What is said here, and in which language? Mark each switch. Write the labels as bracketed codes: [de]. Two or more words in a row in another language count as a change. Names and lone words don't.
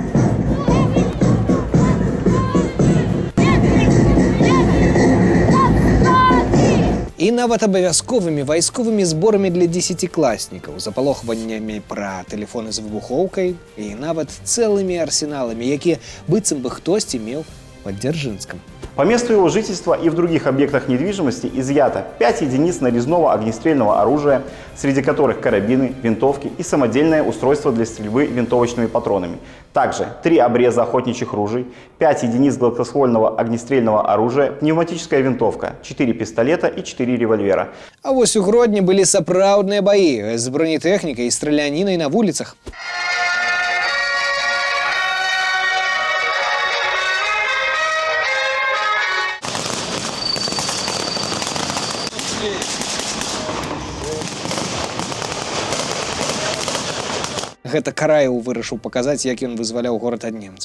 [be] І нават абавязковымі вайсковымі зборамі для 10класнікаў, запалохваннямі пра тэлефоны з выбухоўкай і нават цэлымі арсеналамі, якія быццам бы хтосьці меў пад Дзяржынскам. [ru] По месту его жительства и в других объектах недвижимости изъято 5 единиц нарезного огнестрельного оружия, среди которых карабины, винтовки и самодельное устройство для стрельбы винтовочными патронами. Также 3 обреза охотничьих ружей, 5 единиц гладкоствольного огнестрельного оружия, пневматическая винтовка, 4 пистолета и 4 револьвера. [be] А вось у Гродні былі сапраўдныя баі з бронетэхнікай і стралянінай на вуліцах. Гэта Караеў вырашыў паказаць, як ён вызваляў горад ад немцаў.